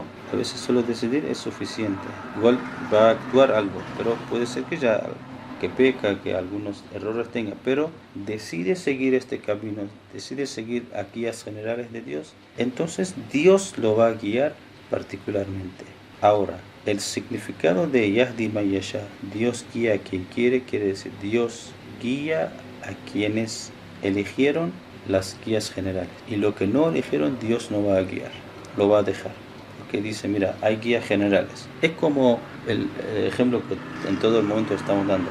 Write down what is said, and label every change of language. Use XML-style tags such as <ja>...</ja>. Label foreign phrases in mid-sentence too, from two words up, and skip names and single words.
<es>A veces solo decidir es suficiente. Igual va a actuar algo, pero puede ser que peca, que algunos errores tenga, pero decide seguir este camino, decide seguir a guías generales de Dios, entonces Dios lo va a guiar particularmente. Ahora, el significado de</es> <ar>يهدي من يشاء,</ar> <es>Dios guía a quien quiere, quiere decir Dios guía a quienes eligieron las guías generales. Y lo que no eligieron, Dios no va a guiar, lo va a dejar. Que dice, mira, hay guías generales. Es como el ejemplo que en todo el momento estamos dando.</es>